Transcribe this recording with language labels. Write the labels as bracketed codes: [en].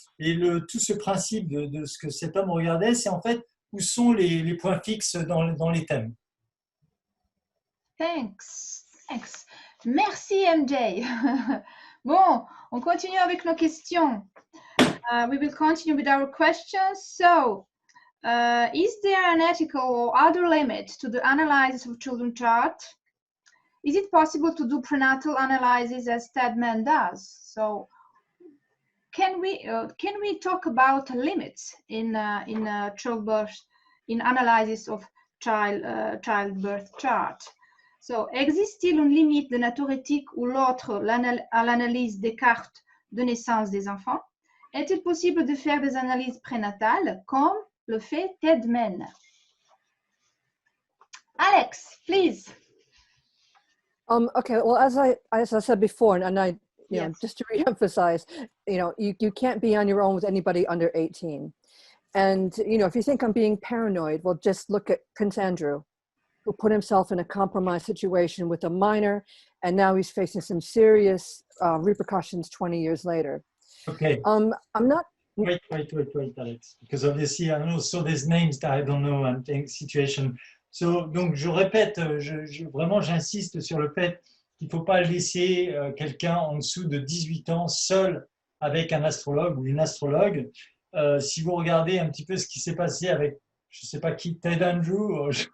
[fr] Et tout ce principe de ce que cet homme regardait, c'est en fait où sont les points fixes dans les thèmes. [en] Thanks. [fr] Merci, MJ. Bon, on continue avec nos questions. [en] We will continue with our questions. So, is there an ethical or other limit to the analysis of children's chart? Is it possible to do prenatal analysis as Stedman does? So, can we talk about limits in childbirth, in analysis of childbirth chart? [fr] So, existe-t-il une limite de nature éthique ou l'autre à l'analyse des cartes de naissance des enfants? Est-il possible de faire des analyses prénatales comme le fait Stedman? [en] Alex, please. Okay, well, as I said before, and I, you know, just to reemphasize, you know, you can't be on your own with anybody under 18. And, you know, if you think I'm being paranoid, well, just look at Prince Andrew, who put himself in a compromised situation with a minor, and now he's facing some serious repercussions 20 years later. Okay. I'm not. Wait, Alex, because obviously I know so there's names that I don't know and things, situation. [fr] So, donc je répète, vraiment j'insiste sur le fait qu'il ne faut pas laisser quelqu'un en dessous de 18 ans seul avec un astrologue ou une astrologue. Si vous regardez un petit peu ce qui s'est passé avec, je ne sais pas qui, Ted Andrew.